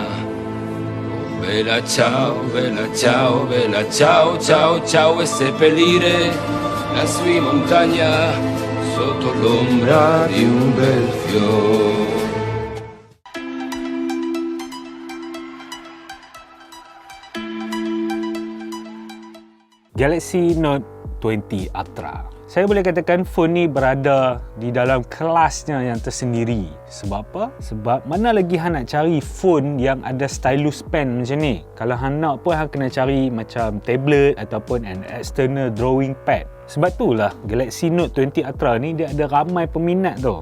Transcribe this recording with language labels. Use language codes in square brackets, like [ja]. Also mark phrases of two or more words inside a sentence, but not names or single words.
[it] Oh, bella ciao, bella ciao, bella ciao, ciao, ciao, e seppellire la sua montagna sotto l'ombra di un bel fiore. [ms] Galaxy Note 20 Ultra. Saya boleh katakan phone ni berada di dalam kelasnya yang tersendiri. Sebab apa? Sebab mana lagi hang nak cari phone yang ada [en] stylus pen [ms] macam ni. Kalau hang nak pun hang kena cari macam tablet ataupun [en] an external drawing pad. [ms] Sebab itulah Galaxy Note 20 Ultra ni dia ada ramai peminat tu.